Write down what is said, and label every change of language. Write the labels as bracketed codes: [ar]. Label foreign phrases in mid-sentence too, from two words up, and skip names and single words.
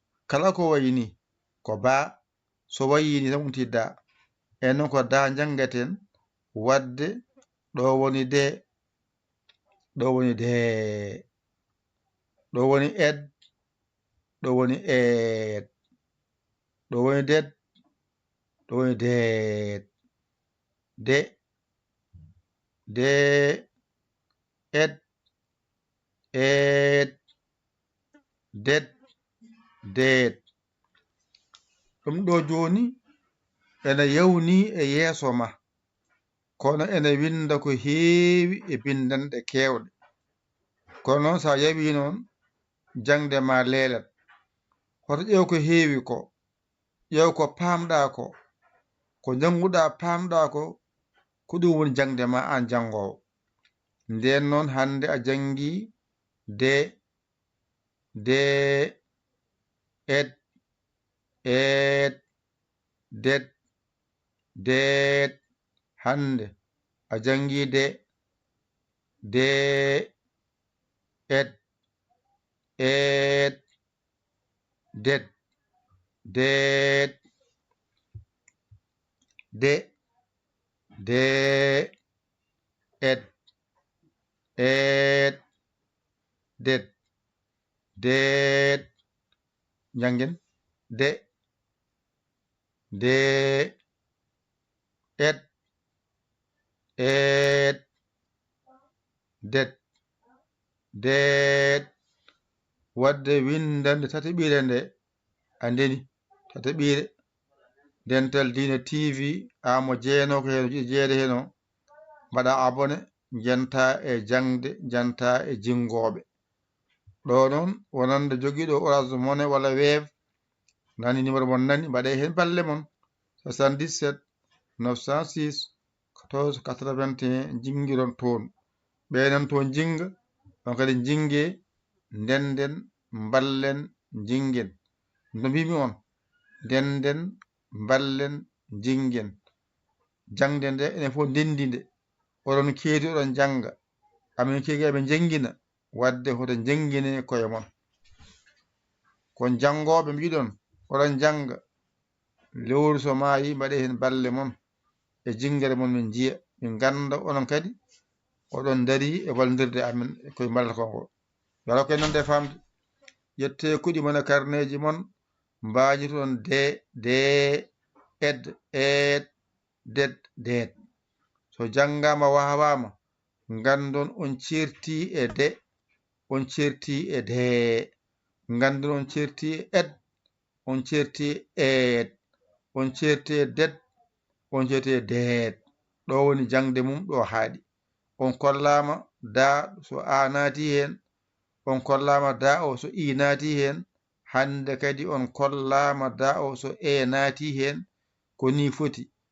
[ff] Kala ko wayni ko ba, so wayini tan wonti da. E noon ko da jangaten, wadde ɗo woni de, ɗo woni de, ɗo woni ed, ɗo woni ed, ɗo woni ded, ɗo woni ded. De, de, ed, ed, det, det. Ɗum ɗo joni ene yawni e yeeso ma, kono ene winda ko heewi e bindanɗe keewɗe. Kono noon, sa yawi noon, jangde ma leelat. Hoto ƴeew ko heewi ko, ƴeew ko paamɗa ko, ko janguɗa paamɗa ko, ko ɗum woni jangde ma an jangowo. Nden noon, hande a jangi de, de, et, et, det, det. Hande a jangi de, de, et, et, det, det, de, et, et, det, det. Jangen. De, de, et, et, det, det. Wadde windande tataɓire nde, andeni, tataɓire. Dental Dina T V, Amo Jeeno ko heno, jiɗi jeere heno. Mbaɗa abonné, janta e jangde, janta e jingoɓe. Ɗo noon, wonande jogiiɗo Orange Money walla Wave, nani numéro mon nani, mbaɗe hen balle mon. Soixante-dix-sept neuf cent six quatorze quatre-vingt-un, jingiron toon. Ɓenan toon jinga, on kadi jinge, ndenden, mballen, jingen. No mbimi on, ndenden, mballen, jingen. Jangde nde, enen fof ndendi nde. Oɗon keedi, oɗon janga. Amin keegi, amin jangina. Wadde hoto jangine koye mon. Kon jangoɓe mbiɗon, oɗon janga. Lewru so maayi, mbaɗe hen balle mon. E jingere mon min jiya. Min ganda onon kadi, oɗon dari e wallodirde amin koye mballal kon ngo. Yo Allah ko en nande famde. Yette kuɗi mon e karneji mon. Mbañi toon de, de, ed, ed, det, det. So jangama wawama, ngandon on certi e de, on certi e de. Ngandon on certi e ed, on certi e ed, on certi e det, on certi e det. Ɗo woni jangde mum, ɗo haaɗi. On kollama da so a naati hen, on kollama da o so i naati hen, hande kadi on kollama da o so e naati hen, ko ni foti.